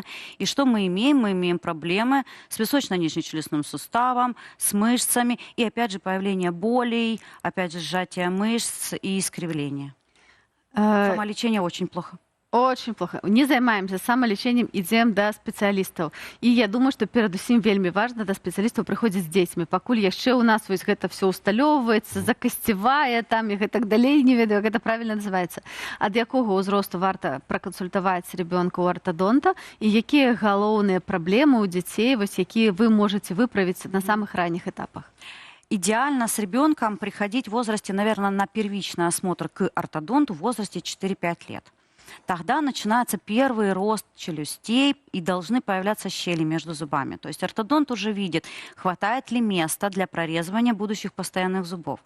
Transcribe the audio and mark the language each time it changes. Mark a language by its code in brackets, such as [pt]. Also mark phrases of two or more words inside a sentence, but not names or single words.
[ru] И что мы имеем? Мы имеем проблемы с височно-нижнечелюстным суставом, с мышцами, и опять же появление болей, опять же сжатие мышц и искривление. Самолечение очень плохо. Очень плохо. Не займаемся самолечением, идем до спецыялістаў. [be] І я думаю, што перадусім вельмі важна да спецыялістаў прыходзіць з дзецьмі. Пакуль яшчэ ў нас вось гэта все усталёўваецца, закасцевае там і гэтак далей, не ведаю, як гэта правільна называецца. Ад якога ўзросту варта пракансультаваць ребёнка ў ортодонта і якія галоўныя праблемы ў дзяцей, вось якія вы можаце выправіць на самых ранніх этапах? [ru] Идеально с ребенком приходить в возрасте, наверное, на первичный осмотр к ортодонту в возрасте 4-5 лет. Тогда начинается первый рост челюстей и должны появляться щели между зубами. То есть ортодонт уже видит, хватает ли места для прорезывания будущих постоянных зубов.